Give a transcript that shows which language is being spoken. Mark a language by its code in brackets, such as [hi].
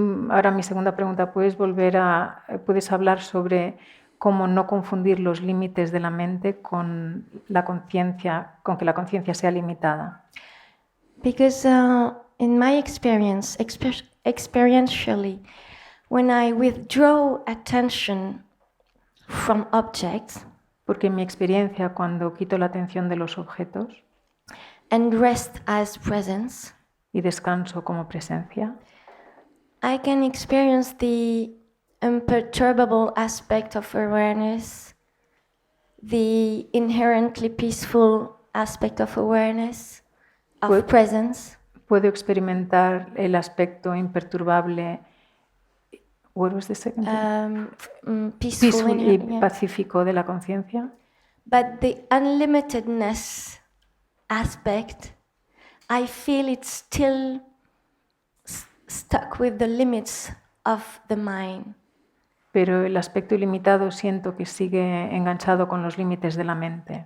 [es] ahora mi segunda pregunta, puedes hablar sobre cómo no confundir los límites de la mente con la conciencia, con que la conciencia sea limitada. [en] Because in my experience, experientially, when I withdraw attention from objects, [es] porque en mi experiencia, cuando quito la atención de los objetos [en] and rest as presence, [es] y descanso como presencia, [en] I can experience the imperturbable aspect of awareness, the inherently peaceful aspect of awareness, of presence. [es] Puedo experimentar el aspecto imperturbable, [en] what was the second thing? Peaceful [es] y pacífico de la conciencia. [en] But the unlimitedness aspect, I feel it's still stuck with the limits of the mind. [es] Pero el aspecto ilimitado siento que sigue enganchado con los límites de la mente.